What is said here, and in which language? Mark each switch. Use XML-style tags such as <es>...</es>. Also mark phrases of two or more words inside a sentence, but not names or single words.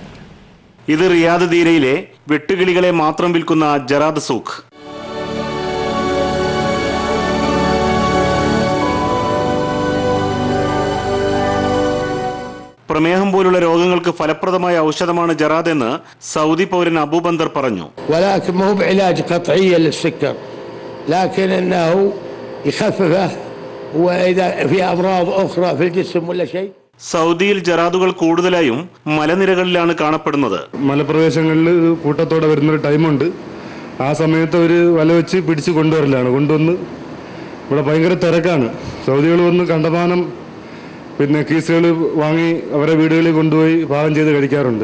<ml>ഇത് റിയാദ് ദീരയിലെ വെട്ടുകിളികളെ മാത്രം വിൽക്കുന്ന ജറാദ് സൂഖ്. പ്രമേഹം പോലുള്ള രോഗങ്ങൾക്ക് ഫലപ്രദമായ ഔഷധമാണ് ജറാദ് എന്ന് സൗദി പൗരൻ അബൂബന്ദർ പറഞ്ഞു.</ml> <ar>لكن انه يخففه واذا في امراض اخرى في الجسم ولا شيء.</ar> <ml>സൗദിയിൽ ജറാദുകൾ കൂടുതലായും മലനിരകളിലാണ് കാണപ്പെടുന്നത്. മലപ്രദേശങ്ങളിൽ കൂട്ടത്തോടെ വരുന്നൊരു ടൈമുണ്ട്. ആ സമയത്ത് ഒരു വല വെച്ച് പിടിച്ച് കൊണ്ടുവന്ന് ഇവിടെ ഭയങ്കര തിരക്കാണ്. സൗദികൾ വന്ന് കണ്ടമാനം കീസുകൾ വാങ്ങി അവരെ വീടുകളിൽ കൊണ്ടുപോയി പാകം ചെയ്ത് കഴിക്കാറുണ്ട്.</ml>